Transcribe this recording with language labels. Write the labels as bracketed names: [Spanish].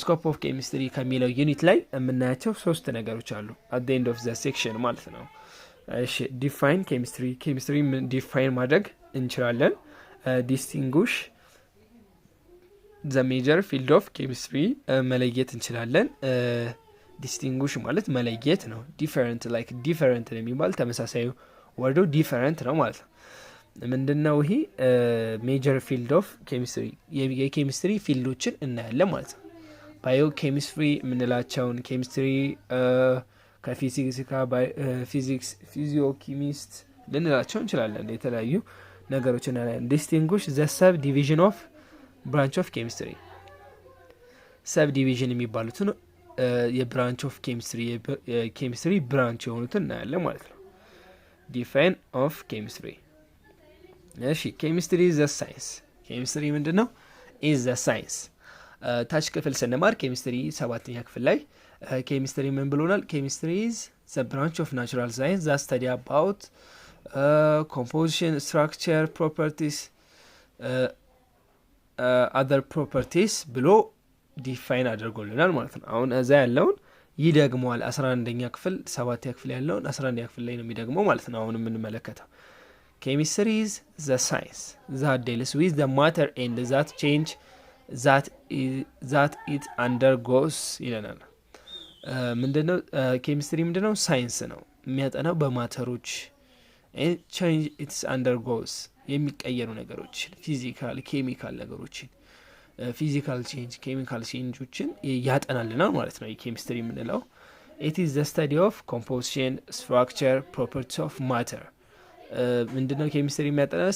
[English] of chemistry [Amharic] ከሚለው ዩኒት ላይ የምናያቸው 3 ነገሮች አሉ [English] at the end of the section [Amharic] ማለት ነው። እሺ [English] define chemistry define [Amharic] ማድረግ እንችላለን። [English] distinguish the major field of chemistry [Amharic] መለየት እንችላለን። distinguish ማለት መለየት ነው። [English] different like different [Amharic] የሚባል ተመሳሳይ ወርዶ different ነው ማለት ነው። ምንድነው ይሄ? [English] major field of chemistry [Amharic] የኬሚስትሪ ፊልዶችን እናያለን ማለት ነው። ባዮ ኬሚስትሪ የምንላቸውን ኬሚስትሪ ከፊዚክስ ፊዚክስ ፊዚዮኬሚስት ልንላቸው እንችላለን። የተለያዩ ነገሮችን እናያለን። [English] distinguish the subdivision of branch of chemistry [Amharic] subdivision የሚባሉትን የብራንች ኦፍ ኬሚስትሪ ብራንች የሆኑትን እናያለን ማለት ነው። [English] define of chemistry [Amharic] እሺ ኬሚስትሪ [English] is the science [Amharic] ኬሚስትሪ ምንድነው? [English] is the science [Amharic] ታች ክፍል ስንማር ኬሚስትሪ 7ኛ ክፍል ላይ ኬሚስትሪ ምን ብሎናል? ኬሚስትሪ [English] is the branch of natural science that study about composition, structure, properties, other properties [Amharic] ብሎ ዲፋይን አድርጎልናል ማለት ነው። አሁን እዛ ያለውን ይደግመዋል 11ኛ ክፍል 7ኛ ክፍል ያለውን 11ኛ ክፍል ላይ ነው የሚደግመው ማለት ነው። አሁን የምንመለከተው [English] chemistry is the science that deals with the matter and that change that it undergoes [Amharic] ይለናል። ምንድነው ኬሚስትሪ? ምንድነው? ሳይንስ ነው የሚያጠናው በማተሮች [English] change it undergoes [Amharic] የሚቀየሩ ነገሮች ፊዚካል ኬሚካል ነገሮችን ፊዚካል ቼንጅ ኬሚካል ቼንጆችን ያጠናልናል ማለት ነው የኬሚስትሪ የምንለው። [English] it is the study of composition, structure, properties of matter [Amharic] ምንድነው ኬሚስትሪ የሚያጠናው?